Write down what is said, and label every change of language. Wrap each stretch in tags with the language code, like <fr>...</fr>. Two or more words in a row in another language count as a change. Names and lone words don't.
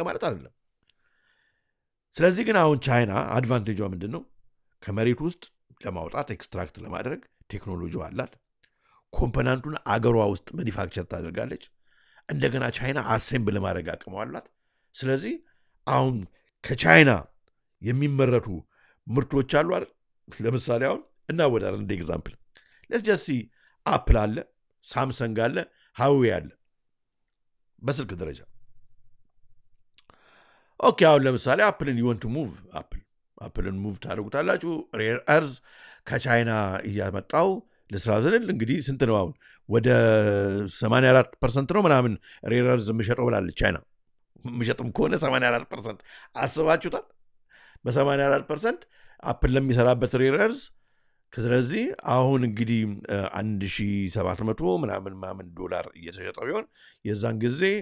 <am>ማለት አይደለም ስለዚህ ግን አሁን ቻይና አድቫንቴጇ ምንድን ነው ከመሬት ውስጥ ለማውጣት ኤክስትራክት ለማድረግ ቴክኖሎጂ አላት ኮምፖነንቱን አገሯ ውስጥ ማኒፋክቸር ታደርጋለች እንደገና ቻይና አሴምብል ለማድረግ አቅም አላት ስለዚህ አሁን ከቻይና የሚመረቱ ምርቶች አሉ አይደል ለምሳሌ አሁን እናወዳደር እንደ ኤግዛምፕል</am> <en>let's just see</en> <am>አፕል አለ ሳምሰንግ አለ ሃዌ አለ በስልክ ደረጃ ኦኬ አሁን ለምሳሌ አፕልን</am> <en>you want to move</en> <am>አፕልን ሙቭ ታደርጉታላችሁ</am> <en>rare earth</en> <am>ከቻይና እያመጣው ለስራ ዘንል እንግዲህ ስንት ነው አሁን ወደ 84% ነው ምናምን</am> <en>rare earth</en> <am>ምሸጠው ብላለች ቻይና ምሸጥም ከሆነ 84% አስባችሁታል በ84% አፕል ለሚሰራበት</am> <en>rare earth</en> <am>ስለዚህ አሁን እንግዲህ 1700 ምናምን ዶላር እየተሸጠው ቢሆን የዛን ጊዜ</am>